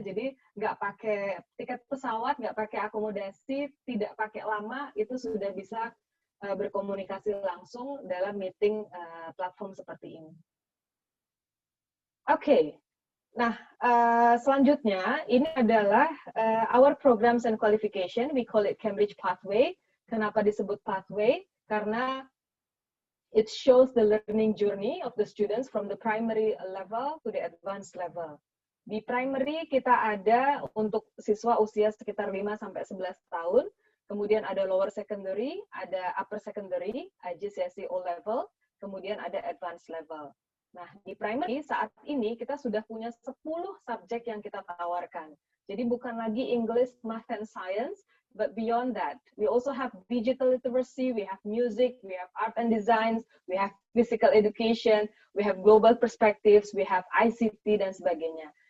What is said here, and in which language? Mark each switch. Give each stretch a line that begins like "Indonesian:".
Indonesian: Jadi nggak pakai tiket pesawat, nggak pakai akomodasi, tidak pakai lama, itu sudah bisa berkomunikasi langsung dalam meeting platform seperti ini. Oke, nah selanjutnya ini adalah
English: our programs and qualification. We call it Cambridge Pathway.
Indonesian: Kenapa disebut pathway? Karena
English: it shows the learning journey of the students from the primary level to the advanced level.
Indonesian: Di primary kita ada untuk siswa usia sekitar 5 sampai 11 tahun. Kemudian ada lower secondary, ada upper secondary, IGCSE O level, kemudian ada advanced level. Nah, di primary saat ini kita sudah punya 10 subjek yang kita tawarkan. Jadi bukan lagi
English: English, Math, and Science, but beyond that, we also have digital literacy, we have music, we have art and designs, we have physical education, we have global perspectives, we have ICT,
Indonesian: dan sebagainya.